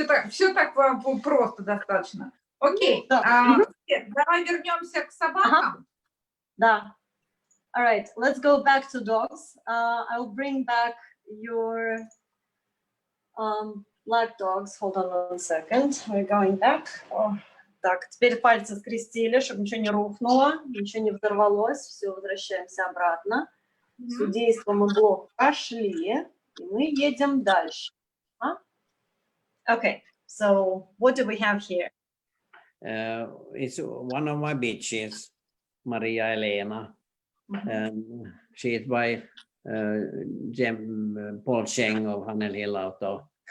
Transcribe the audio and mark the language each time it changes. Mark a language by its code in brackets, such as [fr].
[ru] Все так просто достаточно. Окей, давай вернемся к собакам. Да. [en] All right, let's go back to dogs. I'll bring back your black dogs. Hold on 1 second. We're going back. [ru] Так, теперь пальцы скрестили, чтобы ничего не рухнуло, ничего не взорвалось. Все, возвращаемся обратно. Судейство мы блок прошли, и мы едем дальше. [en] Okay, so what do we have here? It's one of my bitches, Maria Elena. And she is by Paul Cheng of Harnelius Auto.